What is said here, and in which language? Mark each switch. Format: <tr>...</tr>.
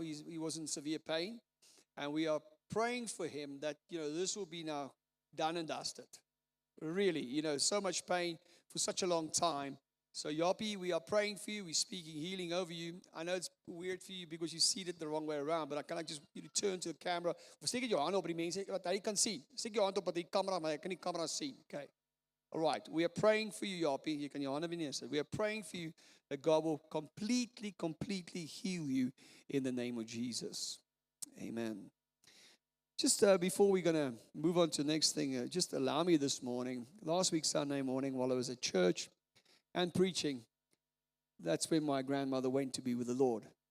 <en>He was in severe pain. And we are praying for him that, this will be now done and dusted. Really, so much pain for such a long time. So Japie, we are praying for you. We're speaking healing over you. I know it's weird for you because you see it the wrong way around, but can I just turn to the camera?</en> <af>Steek jou hand op die mense wat hy kan sien. Steek jou hand op die camera, maar hy kan die camera sien.</af> <en>Okay. All right. We are praying for you, Japie.</en> <af>Jy kan jou hande neersit.</af> <en>We are praying for you that God will completely heal you in the name of Jesus. Amen. Just before we're going to move on to the next thing, just allow me this morning, last week Sunday morning while I was at church and preaching, that's when my grandmother went to be with the Lord.</en>